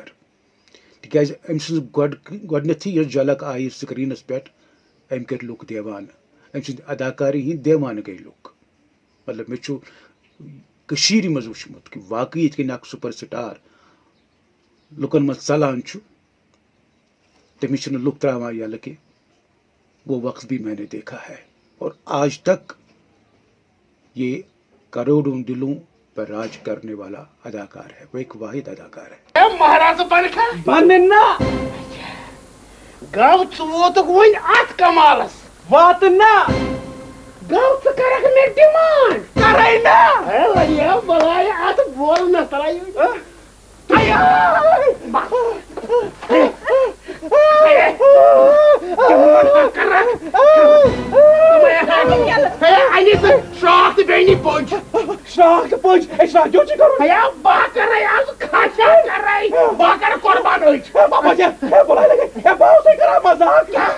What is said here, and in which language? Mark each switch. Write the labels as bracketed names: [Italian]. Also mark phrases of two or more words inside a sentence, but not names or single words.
[Kashmiri] تِکیازِ أمۍ سٕنٛز گۄڈنیتھٕے یۄس جھلک آیہِ سکریٖنس پٮ۪ٹھ، أمۍ کٔرۍ لُکھ دیوانہٕ. أمۍ سٕنٛدِ اداکاری ہِنٛدۍ دیوانہٕ گٔے لُکھ. مطلب مےٚ چھُ کٔشیٖرِ منٛز وٕچھمُت کہِ واقعی یِتھ کٔنۍ اکھ [English] super star [Kashmiri] لُکن منٛز ژلان چھُ، تٔمِس چھِنہٕ لُکھ تراوان یلہٕ کہِ [Urdu] وہ وقت بھی میں نے دیکھا ہے. اور آج تک یہ کروڑوں دلوں پر راج کرنے والا اداکار ہے، وہ ایک واحد اداکار ہے. [Kashmiri] مہاراز بنن نا گو ژٕ ووتُکھ وۄنۍ اتھ کمالس واتہٕ نا گو ژٕ کرکھ مےٚ ڈِمانڈ کرے نا بلاے اتھ بول نہ تراے شاخ تہٕ بیٚیہِ نی پٔنٛج شاخ تہٕ پٔنٛج اے شاخ کیوں چھِ کرُن بہٕ کرے آز کھاشا کرے بہٕ کرٕ قۄربان أچھ بلاے لگے بہٕ اوسے کران مزاق